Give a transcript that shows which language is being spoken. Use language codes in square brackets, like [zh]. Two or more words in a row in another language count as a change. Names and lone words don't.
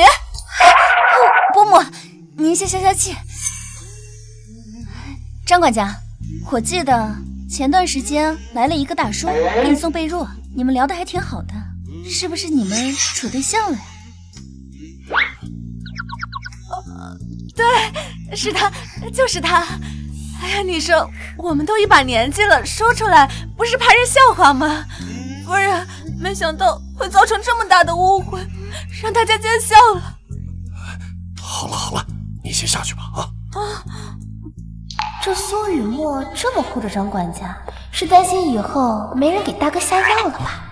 [zh] 伯母，您先消消气。张管家，我记得前段时间来了一個大叔，給你送被褥，你們聊得還挺好的，是不是你們處對象了呀？对，是他，就是他。哎呀，你說我們都一把年紀了，說出來不是怕人笑話嗎？夫人，沒想到會造成這麼大的誤會，讓大家見笑了。好了好了，你先下去吧啊！這蘇雨墨這麼護着張管家，是擔心以後沒人給大哥下藥了吧？